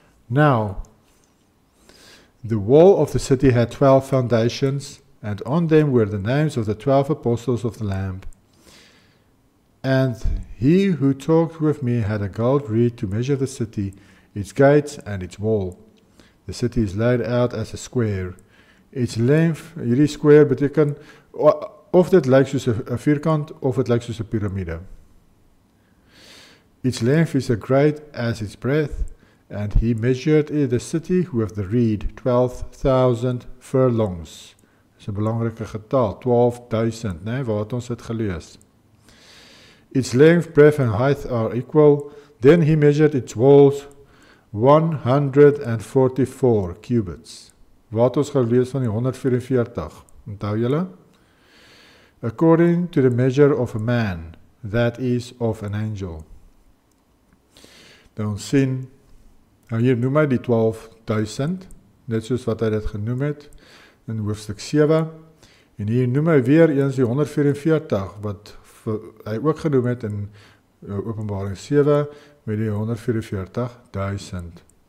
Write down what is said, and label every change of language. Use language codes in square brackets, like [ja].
[en] Now, the wall of the city had 12 foundations, and on them were the names of the 12 apostles of the Lamb. And he who talked with me had a gold reed to measure the city, its gates and its wall. The city is laid out as a square. Its length, [af] hierdie square beteken of dit lyk soos 'n vierkant of dit lyk soos 'n piramide. [en] Its length is as great as its breadth, and he measured the city with the reed, 12,000 furlongs. [af] Dis 'n belangrike getal, 12,000, né, waar het ons dit gelees. [en] Its length, breadth and height are equal. Then he measured its walls 144 cubits. [af] Wat ons gelees van die 144. Onthou julle? [en] According to the measure of a man, that is of an angel. [af] Dan sien, nou hier noem hy die 12,000, net soos wat hy dit genoem het in hoofstuk 7. En hier noem hy weer eens die 144, wat hy ook genoem het in Openbaring 7 met die 144,000.